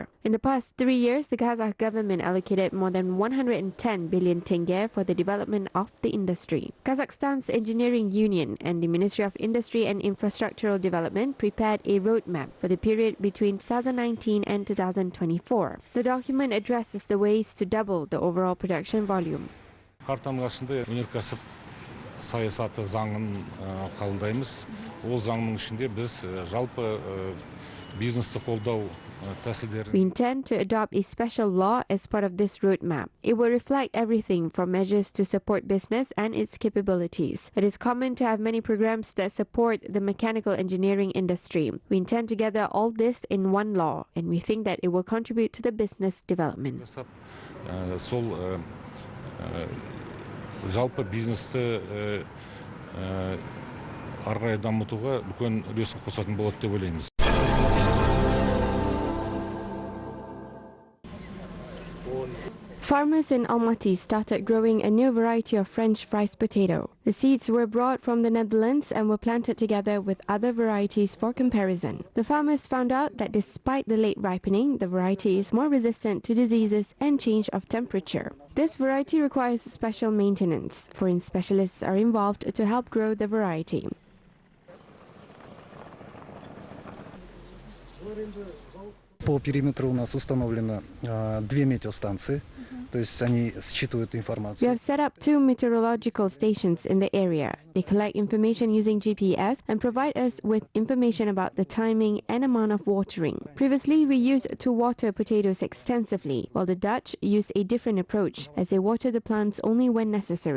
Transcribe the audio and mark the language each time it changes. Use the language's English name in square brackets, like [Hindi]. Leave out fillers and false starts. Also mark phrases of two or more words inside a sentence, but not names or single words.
[English] In the past 3 years, the Kazakh government allocated more than 110 billion tenge for the development of the industry. Kazakhstan's Engineering Union and the Ministry of Industry and Infrastructural Development prepared a roadmap for the period between 2019 and 2024. The document addresses the ways to double the overall production volume. [Kazakh] Саясаты заңын қабылдаймыз. Ол заңның ішінде біз жалпы бизнесті қолдау тәсілдерін. [English] We intend to adopt a special law as part of this roadmap. It will reflect everything from measures to support business and its capabilities. It is common to have many programs that support the mechanical engineering industry. We intend to gather all this in one law, and we think that it will contribute to the business development. [Kazakh] Жалпы бизнесті ары қарай дамытуға үлкен үлесін қосатын болады деп ойлаймыз. [English] Farmers in Almaty started growing a new variety of French fries potato. The seeds were brought from the Netherlands and were planted together with other varieties for comparison. The farmers found out that despite the late ripening, the variety is more resistant to diseases and change of temperature. This variety requires special maintenance. Foreign specialists are involved to help grow the variety. [Russian] По периметру у нас установлено 2 метеостанции. [English] We have set up 2 meteorological stations in the area. They collect information using GPS and provide us with information about the timing and amount of watering. Previously, we used to water potatoes extensively, while the Dutch use a different approach, as they water the plants only when necessary.